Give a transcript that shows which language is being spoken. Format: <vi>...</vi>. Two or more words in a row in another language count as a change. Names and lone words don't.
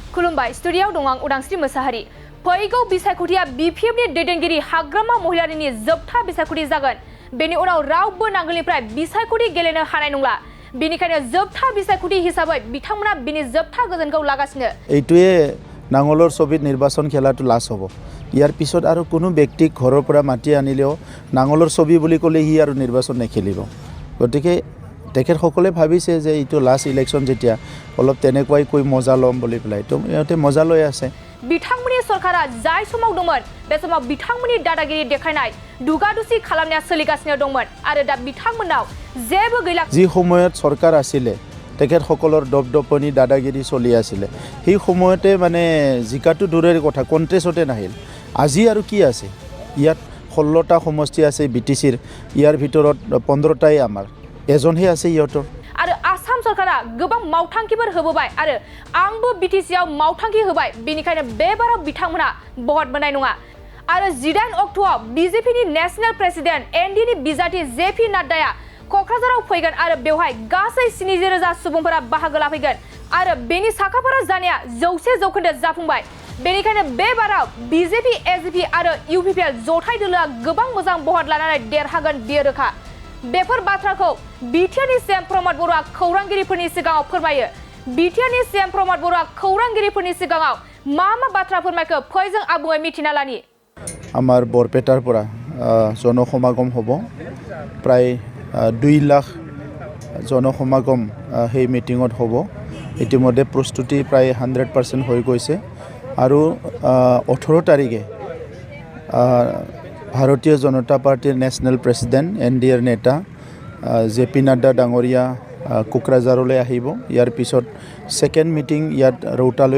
<brx>खुलुमबाय स्टुडियाव दं आं उदांस्रि मोसाहारि फैगौ बिसायख'थिया बिपिएफनि दैदेनगिरि हाग्रामा महिलारिनि जोबथा बिसायख'थि जागोन बेनि उनाव रावबो नांगोलनिफ्राय बिसायख'थि गेलेनो हानाय नंला बेनिखायनो जोबथा बिसायख'थि हिसाबै बिथांमोना बिनि जोबथा गोजोनखौ लागासिनो</brx> <as>এইটোৱে নাঙলৰ ছবিত নিৰ্বাচন খেলাটো লাছ হ'ব ইয়াৰ পিছত আৰু কোনো ব্যক্তিক ঘৰৰ পৰা মাতি আনিলেও নাঙলৰ ছবি বুলি ক'লে হি আৰু নিৰ্বাচন নেখেলিব গতিকে তেখেতসকলে ভাবিছে যে এইটো</as> <en>last election</en> <as>যেতিয়া অলপ তেনেকুৱাই কৈ মজা ল'ম বুলি পেলাই তো ইহঁতে মজা লৈ আছে</as> <brx>बिथांमोननि सरकारा जाय समाव दंमोन बे समाव बिथांमोननि दादागिरि देखायनाय दुगादुसि खालामनाया सोलिगासिनो दंमोन आरो दा बिथांमोनाव जेबो गैला</brx> <as>যি সময়ত চৰকাৰ আছিলে তেখেতসকলৰ দপদপনি দাদাগিৰি চলি আছিলে সেই সময়তে মানে জিকাটো দূৰৰ কথা কণ্টেষ্টতে নাহিল আজি আৰু কি আছে ইয়াত 16টা সমষ্টি আছে বিটিচিৰ ইয়াৰ ভিতৰত 15টাই আমাৰ এজনহে আছে ইহঁতৰ</as> <brx>आरो आसाम सरकारा गोबां मावथांखिफोर होबोबाय आरो आंबो बिटिसिआव मावथांखि होबाय बेनिखायनो बे बाराव बिथांमोना बहत मोननाय नङा आरो 18 अक्ट'आव बिजेपिनि</brx> <en>national president</en> <brx>एनडिनि बिजाथि जेपि नाड्डाया क'क्राझाराव फैगोन आरो बेवहाय गासै 70,000 सुबुंफोरा बाहागो लाफैगोन आरो बेनि साखाफारा जानाया 100% जाफुंबाय बेनिखायनो बे बाराव बिजेपि एजिपि आरो इउपिपिएल जथाय दोलोआ गोबां मोजां बहत लानानै देरहागोन बियो रोखा बेफोर बाथ्राखौ बिटिआरनि सीएम प्रमद बरुवा खौरांगिरिफोरनि सिगाङाव फोरमायो बिटिआरनि सीएम प्रमद बरुवा खौरांगिरिफोरनि सिगाङाव मा बाथ्रा फोरमायखो फै जों आबुङै मिथिना लानि</brx> <as>আমাৰ বৰপেটাৰ পৰা জনসমাগম হ'ব প্ৰায় 2 লাখ জনসমাগম সেই মিটিঙত হ'ব ইতিমধ্যে প্ৰস্তুতি প্ৰায় 100% হৈ গৈছে আৰু 18 তাৰিখে ভাৰতীয় জনতা পাৰ্টিৰ</as> <en>national president</en> <as>এনডিএৰ নেতা জেপি নাড্ডা ডাঙৰীয়া কোকৰাঝাৰলৈ আহিব ইয়াৰ পিছত</as> <en>second meeting</en> <as>ইয়াত ৰৌতালৈ</as>